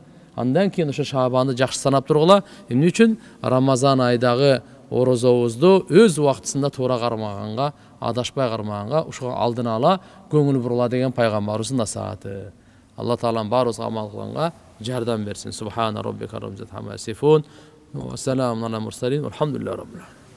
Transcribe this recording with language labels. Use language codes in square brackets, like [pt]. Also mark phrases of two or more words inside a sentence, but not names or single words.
[ky] Андан кийин ошо Шаабанды жакшы санап тургула. Эмне үчүн? Рамазан айдагы орозобузду өз убактысында туура кармаганга, адашпай кармаганга, ушуга алдын ала көңүл бурула деген пайгамбарыбыздын насааты. Алла таалам баарыбызга амал кылганга жардам берсин. [ar] سبحان ربك رب العزة عما يصفون. وسلام على المرسلين. الحمد لله رب العالمين.